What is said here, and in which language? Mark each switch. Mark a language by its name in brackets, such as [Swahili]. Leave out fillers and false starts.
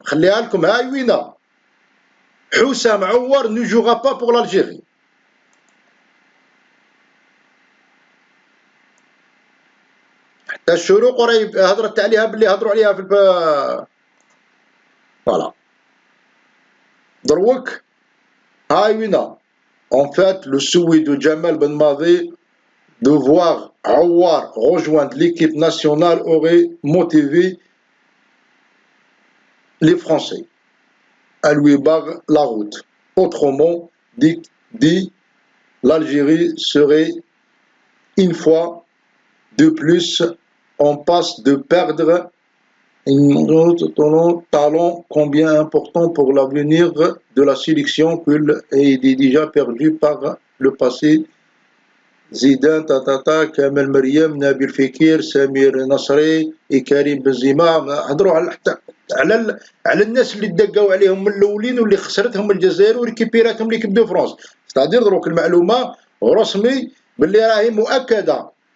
[Arabic] خليها لكم هاي وينه. حسام عوار نو جوغا با بور l'Algérie. حتى الشروق راه هضرت عليها باللي هضروا عليها في فوالا. دروك هاي وينه. [French] En fait, le souhait de Jamal Ben Madi de voir Aouar rejoindre l'équipe nationale aurait motivé les Français à lui barrer la route. Autrement dit, l'Algérie serait une fois de plus en passe de perdre un talent combien important pour l'avenir de la sélection qu'il est déjà perdu par le passé. [Arabic] زيدان تاتاتا كامل مريم نبيل فكير سمير نصري كريم بنزيما. هضروا على حتى على الناس اللي دقاو عليهم من الاولين واللي خسرتهم الجزائر وريكيبيراتهم ليكيب دو فرونس. ستادير دروك المعلومه رسمي باللي راهي مؤكده.